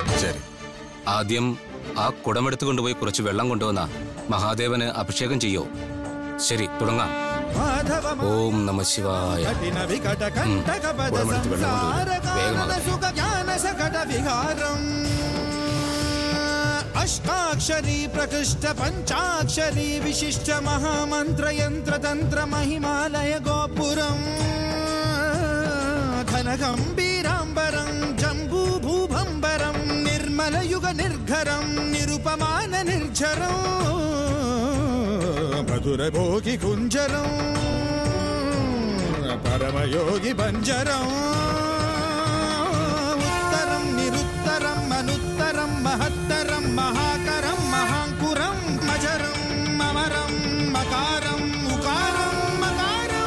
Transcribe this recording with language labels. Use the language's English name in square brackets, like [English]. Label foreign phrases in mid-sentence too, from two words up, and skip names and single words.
[Malayalam] ശരി. ആദ്യം ആ കുടമെടുത്തു കൊണ്ടുപോയി കുറച്ച് വെള്ളം കൊണ്ടുവന്ന മഹാദേവന് അഭിഷേകം ചെയ്യോ. ശരി, തുടങ്ങാം. [Sanskrit] ഓം നമ ശിവായ. [Malayalam] കുടമെടുത്ത് വെള്ളം കൊണ്ടുവരും. [Sanskrit] अष्टाक्षरी प्रकृष्ट पंचाक्षरी विशिष्ट महामंत्र यंत्र तंत्र महिमालय गोपुरम घन गंभीरांबरम जंबू भूभंबरम निर्मल युग निर्घरम निरुपमान निर्झरम मधुर भोगी कुंजरम परम योगी बंजरम उत्तरम निरुत्तरम अनुत्तरम महत्तरम महाकरम महांकुरम मजरम अमरम मकारम उकारम मकारम.